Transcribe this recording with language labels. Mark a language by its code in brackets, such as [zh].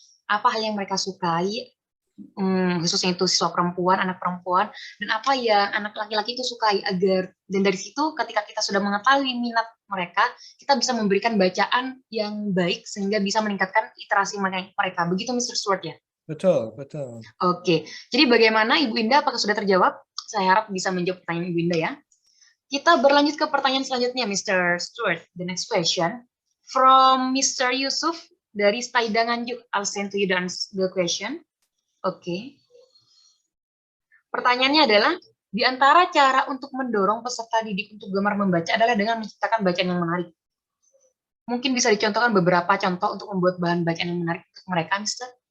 [id] Apa hal yang mereka sukai, khususnya itu siswa perempuan, anak perempuan, dan apa yang anak laki-laki itu sukai, agar dan dari situ ketika kita sudah mengetahui minat mereka, kita bisa memberikan bacaan yang baik sehingga bisa meningkatkan literasi mereka. Begitu Mr. Stuart ya? Betul, betul. Oke, jadi bagaimana Ibu Indah, apakah sudah terjawab? Saya harap bisa menjawab pertanyaan Ibu Indah ya. Kita berlanjut ke pertanyaan selanjutnya Mr. Stuart. [en] The next question from Mr. [id] Yusuf dari Staida Nganjuk. [en] I'll send to you the question. Oke. [id] Pertanyaannya adalah, di antara cara untuk mendorong peserta didik untuk gemar membaca adalah dengan menciptakan bacaan yang menarik. Mungkin bisa dicontohkan beberapa contoh untuk membuat bahan bacaan yang menarik untuk mereka, Mister?